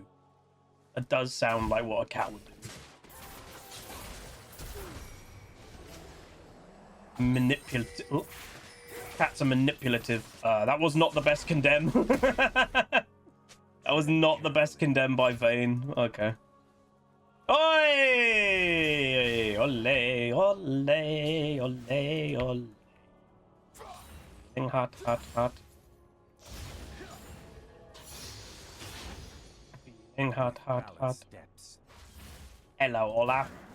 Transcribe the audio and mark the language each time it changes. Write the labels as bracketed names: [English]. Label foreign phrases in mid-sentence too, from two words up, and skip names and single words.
[English] It does sound like what a cat would do. Manipulative. Oh. Cats are manipulative. That was not the best condemn. That was not the best condemn by Vayne. Okay. Oi! Ole, ole, ole, ole. Hot, hot, hot. Feeling hot, hot, hot. Hello, Olaf.